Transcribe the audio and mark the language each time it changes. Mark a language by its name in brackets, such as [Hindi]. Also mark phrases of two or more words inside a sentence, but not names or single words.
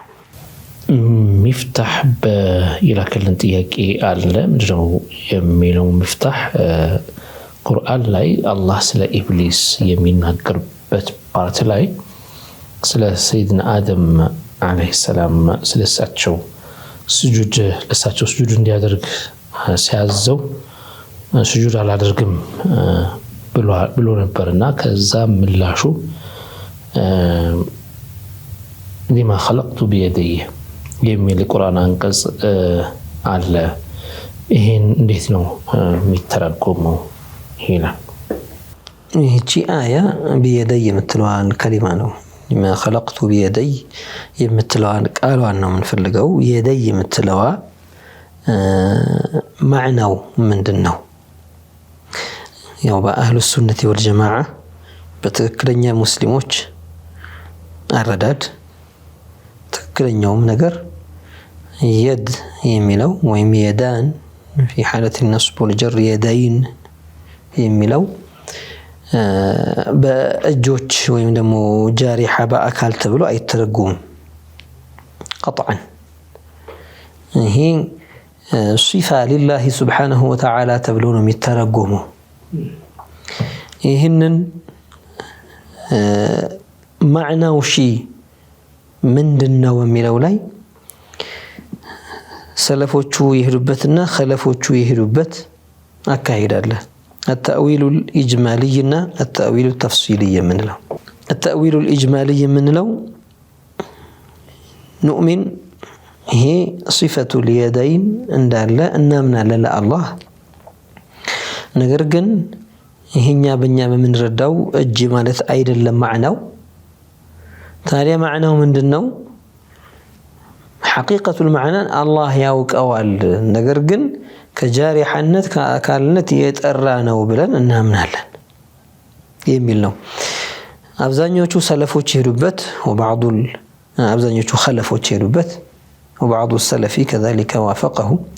[Amharic] ሚፍታህ በይላከልን ጥያቄ አለ። ምንድነው የሚለው ሚፍታህ ቁርአን ላይ አላህ ስለ ኢብሊስ የሚናገርበት ፓርት ላይ ስለ ሰይድና አደም [Arabic] عليه السلام [Amharic] ስለሳቸው ስጁድ እንዲያደርግ ሲያዘው ስጁድ አላደርግም ብሎ ነበርና ከዛ ምላሹ [Arabic] لِمَ خلقت بيدي [Amharic] የሚል ቁርአን አንቀጽ አለ። ይሄን እንዴት ነው የሚተረጎመው? ይላል ይህቺ አያ بيدي የምትለዋን ከሊማ ነው [Arabic] ما خلقت بيدي [Amharic] የምትለዋን ቃሏን ነው የምንፈልገው። يدي የምትለዋ معناው ምንድነው? ያው [Arabic] بأهل السنة والجماعة [Amharic] በትክክለኛ ሙስሊሞች አረዳድ ትክክለኛውም ነገር የድ የሚለው ወይም የዳን [Arabic] في حالة النصب والجر يدين [Amharic] የሚለው በእጆች ወይም ደግሞ ጃሪሐ በአካል ተብሎ አይተረጎም قطعا። ይሄ [Arabic] صفة لله سبحانه وتعالى [Amharic] ተብሎ ነው የሚተረጎመው። ይህንን ማዕናው ምንድነው የሚለው ላይ ሰለፎቹ የሄዱበትና ኸለፎቹ የሄዱበት አካሄድ አለ። [Arabic] التأويل الإجمالي [Amharic] እና [Arabic] التأويل التفصيلي [Amharic] የምንለው [Arabic] التأويل الإجمالي [Amharic] የምንለው نؤمن ይሄ [Arabic] صفة اليدين [Amharic] እንዳለ እናምናለን ለአላህ። ነገር ግን ይሄኛ በእኛ በምንረዳው እጅ ማለት አይደለም ማዕናው። ታዲያ ማዕናው ምንድነው? [Arabic] حقيقة المعنى [Amharic] አላህ ያውቀዋል፣ ነገር ግን ከጃሪሐነት ከአካልነት የጠራ ነው ብለን እናምናለን የሚል ነው። አብዛኞቹ ሰለፎች የሄዱበት አብዛኞቹ ኸለፎች የሄዱበት [Arabic] وبعض السلف كذلك وافقه